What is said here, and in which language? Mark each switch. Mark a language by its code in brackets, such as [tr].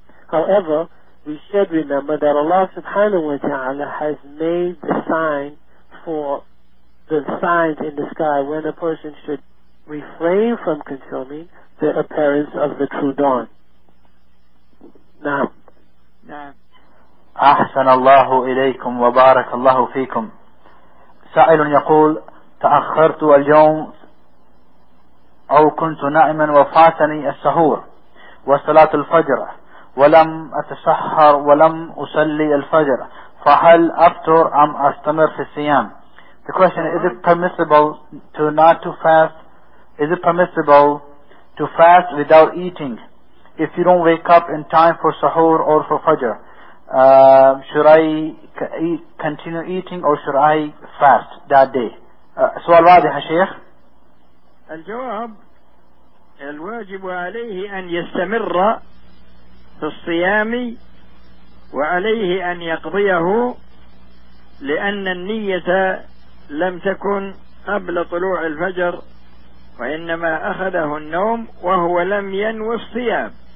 [en] However, we should remember that Allah subhanahu wa ta'ala has made the sign for the signs in the sky when a person should refrain from consuming the appearance of the true dawn. Now, [ar] أحسن الله إليكم وبارك الله فيكم. سائل يقول: تأخرت اليوم أو كنت نائما وفاتني السهور وصلاة الفجر ولم أتسحر ولم أصلي الفجر، فهل أفطر أم أستمر في الصيام؟ [en] The question is: Is it permissible to fast without eating if you don't wake up in time for sahur or for fajr? Should I continue eating or should I fast that day? [ar] سؤال واضح يا شيخ. الجواب: الواجب عليه أن يستمر في الصيام وعليه أن يقضيه، لأن النية لم تكن قبل طلوع الفجر وإنما أخذه النوم وهو لم ينوي الصيام.